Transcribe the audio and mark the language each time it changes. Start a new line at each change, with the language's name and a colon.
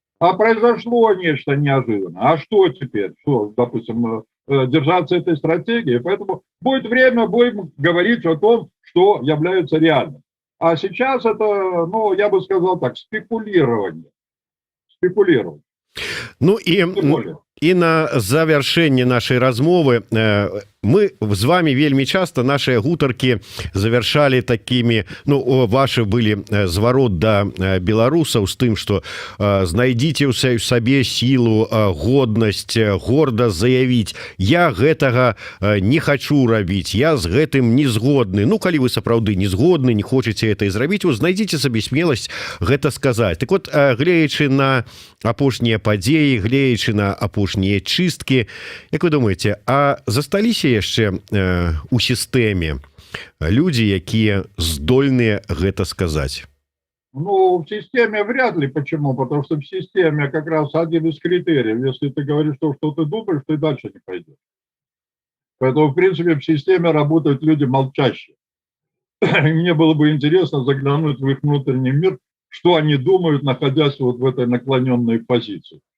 Russian: А произошло нечто неожиданное. А что теперь? Что, допустим, держаться этой стратегии? Поэтому будет время, будем говорить о том, что является реальным. А сейчас это, ну, я бы сказал так, спекулирование. Спекулирование.
Belarusian: Ну і на завяршэнне нашай размовы мы з вами вельмі часто наши гутаркі завяршалі такими, ну, ваши былі зварот да беларусаў з тым, что знайдзіце ў сабе сілу, годнасць, горда заявіць: я гэтага не хочу рабіць, я з гэтым не згодны. Ну, калі вы сапраўды не згодны, не хочаце это зрабіць, знайдзіце сабе смеласць гэта сказаць. Так вот, глеючы на апошнія падзеі, глеючы на апошнія чысткі, як вы думаеце, а засталіся яшчэ у сістэме людзі, якія здольныя гэта сказаць?
Russian: Ну, в системе вряд ли. Почему? Потому что в системе как раз один из критериев. Если ты говоришь то, что ты думаешь, ты дальше не пойдешь. Поэтому, в принципе, в системе работают люди молчащие. Мне было бы интересно заглянуть в их внутренний мир, что они думают, находясь вот в этой наклоненной позиции.